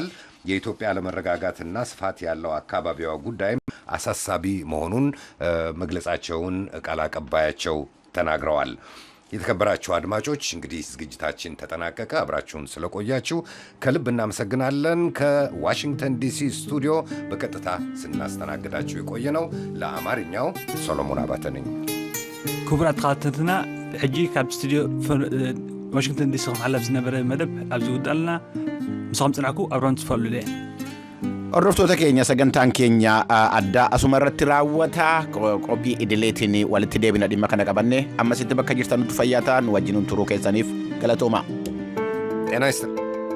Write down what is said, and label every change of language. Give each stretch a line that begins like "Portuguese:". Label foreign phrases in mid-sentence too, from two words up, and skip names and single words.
Amharic: የኢትዮጵያ አለመረጋጋትና ስፋት ያለው አካባቢዋ ጉዳይም አሳሳቢ መሆኑን መግለጻቸውን ቃል አቀባያቸው ተናግረዋል የተከበራችሁ አድማጮች እንግዲህ ዝግጅታችን ተጠናቀቀ አብራችሁን ስለቆያችሁ ከልብ እናመሰግናለን ከዋሽንግተን ዲሲ ስቱዲዮ በቀጥታ ስናስተናግዳችሁ የቆየነው ለአማርኛው ሶሎሞን አባተ ነኝ
Tigrinya: ክቡራት ተኸታተልትና ሕጂ ካብ ስቱዲዮ ዋሽንግተን ዲሲ ክመሓለፍ ዝነበረ መደብ ኣብዚ ውዳልና ምስኹም ፅናዕኩ ኣብራን ትፈልሉ እየ
Oromo: Hordoftoota keenya sagantaan keenya addaa asuma irratti raawwata qophii idileetiin walitti deebina dhimma kana qabanne ammasitti bakka jirtan nutti fayyaa ta'aa wajjin turuu keessaniif galatooma.